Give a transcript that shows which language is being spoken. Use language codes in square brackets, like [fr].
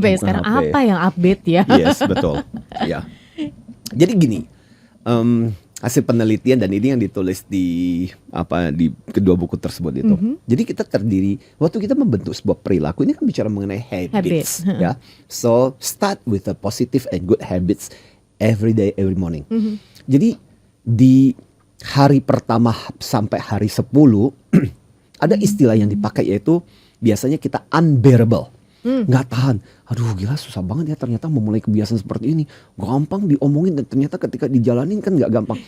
[id] Buka Sekarang HP. apa yang update ya? Yes, betul. Ya. Jadi gini, hasil penelitian dan ini yang ditulis di kedua buku tersebut itu. Jadi kita terdiri waktu kita membentuk sebuah perilaku, ini kan bicara mengenai habits, ya. [en] So start with the positive and good habits every day, every morning. [id] Jadi di hari pertama sampai hari 10 ada istilah yang dipakai yaitu biasanya kita unbearable. Nggak tahan, aduh gila susah banget ya ternyata memulai kebiasaan seperti ini. Gampang diomongin dan ternyata ketika dijalanin kan nggak gampang.